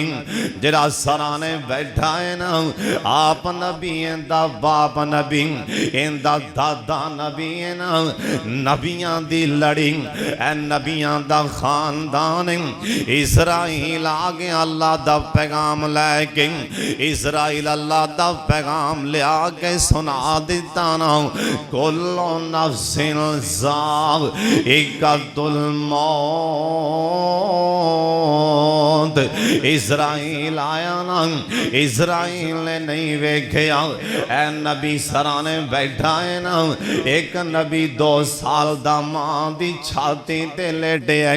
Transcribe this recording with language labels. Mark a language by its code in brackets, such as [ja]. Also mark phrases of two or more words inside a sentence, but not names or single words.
[pa] جیہڑا سرہانے بیٹھا ہے نا، آپ نبی اینہدا باپ نبی، اینہدا دادا نبی ہے نا. نبیاں دی لڑی اے نبیاں دا خاندان. عزرائیل آ گیا اللہ دا پیغام لےکے. عزرائیل اللہ دا پیغام لیا کے سنا دتا نا, [ar] كل نفس ذائقة الموت. [pa] عزرائیل آیا نا، عزرائیل نے نہیں ویکھیا. اے نبی سرہانے بیٹھا ہے نا، اک نبی 2 سال دا ماں دی چھاتی تے لیٹے ہے.